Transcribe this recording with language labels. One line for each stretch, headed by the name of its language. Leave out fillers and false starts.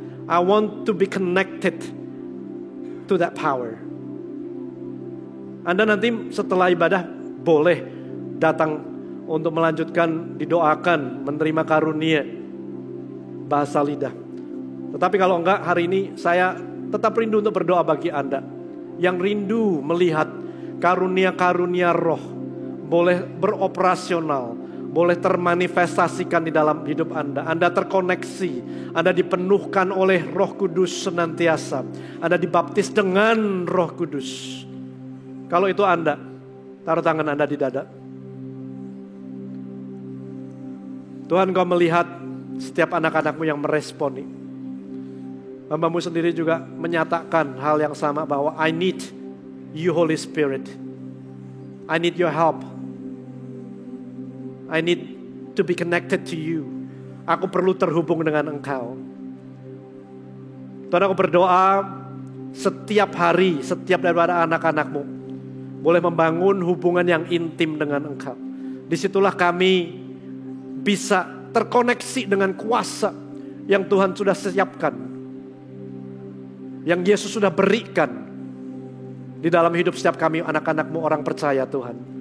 English: I want to be connected to that power.
Indonesian: Anda nanti setelah ibadah boleh datang untuk melanjutkan, didoakan, menerima karunia bahasa lidah. Tetapi kalau enggak, hari ini saya tetap rindu untuk berdoa bagi Anda yang rindu melihat karunia-karunia roh boleh beroperasional, boleh termanifestasikan di dalam hidup Anda. Anda terkoneksi, Anda dipenuhkan oleh Roh Kudus senantiasa. Anda dibaptis dengan Roh Kudus. Kalau itu Anda, taruh tangan Anda di dada. Tuhan, Kau melihat setiap anak-anak-Mu yang meresponi. Hamba-Mu sendiri juga menyatakan hal yang sama bahwa
English: I need You Holy Spirit. I need Your help. I need to be connected to You.
Indonesian: Aku perlu terhubung dengan Engkau. Tuhan, aku berdoa setiap hari, setiap daripada anak-anak-Mu boleh membangun hubungan yang intim dengan Engkau. Disitulah kami bisa terkoneksi dengan kuasa yang Tuhan sudah siapkan, yang Yesus sudah berikan di dalam hidup setiap kami anak-anak-Mu orang percaya Tuhan.